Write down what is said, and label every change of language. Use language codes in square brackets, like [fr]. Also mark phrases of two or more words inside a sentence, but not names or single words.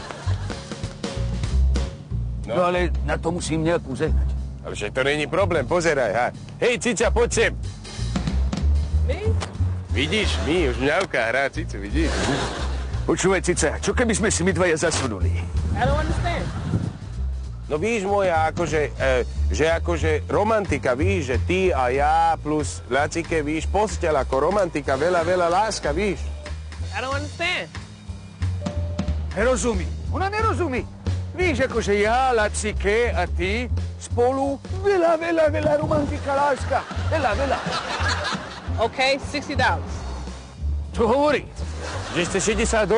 [sk] No ale na to musím nejakú zehnať. Ale však to není problém, pozeraj, ha. Hej, Cica, poď sem. My? Vidíš, my, už mňavka hrá Cicu, vidíš? Počúvaj, Cica, čo keby sme si my dvaja zasunuli? [en] I don't understand. [sk] No víš, moja, akože, že akože romantika, víš, že ty a ja plus Lacike, víš, posteľ ako romantika, veľa láska, víš? [en] I don't understand. [sk] Nerozumí. Ona nerozumí. Víš, akože ja, Lacike a ty spolu veľa romantika, láska. Veľa. [en] Okay, $60. [sk] Čo hovorí? Že chce $60.